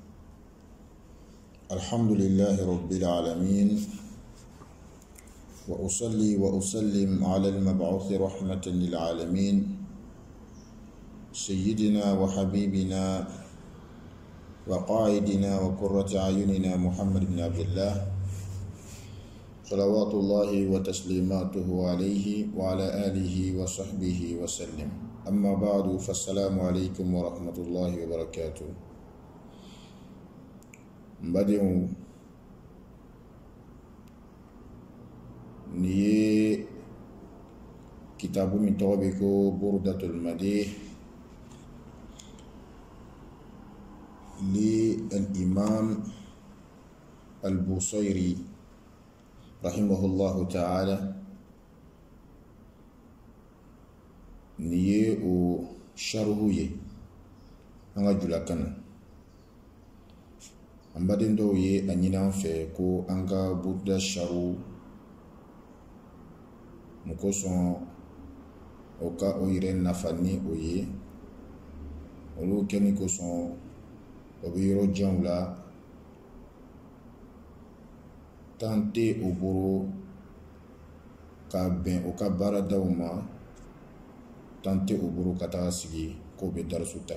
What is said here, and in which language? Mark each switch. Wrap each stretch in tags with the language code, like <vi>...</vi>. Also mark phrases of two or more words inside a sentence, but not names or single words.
<ar>الحمد لله رب العالمين، وأصلي وأسلم على المبعوث رحمة للعالمين سيدنا وحبيبنا وقائدنا وقرة أعيننا محمد بن عبد الله صلوات الله وتسليماته عليه وعلى آله وصحبه وسلم. أما بعد، فالسلام عليكم ورحمة الله وبركاته.</ar> <dyu>Mbadiŋo ni ye kitabu min tɔgɔ bɛ ko Burdatul Madih</dyu> <ar>للإمام البوصيري رحمه الله تعالى,</ar> <dyu>ni ye o sharhu ye an ka jula kana. An baden dɔw ye a ɲini an fɛ ko an ka Burda sharu mun kosɔn o ka o yɛrɛ nafa ni o ye, olu kɛni kosɔn o bɛ yɔrɔ janw la, tan tɛ o bolo ka bɛn o ka baaradaw ma, tan tɛ o bolo ka taga sigi k'o bɛ darisu ta.</dyu>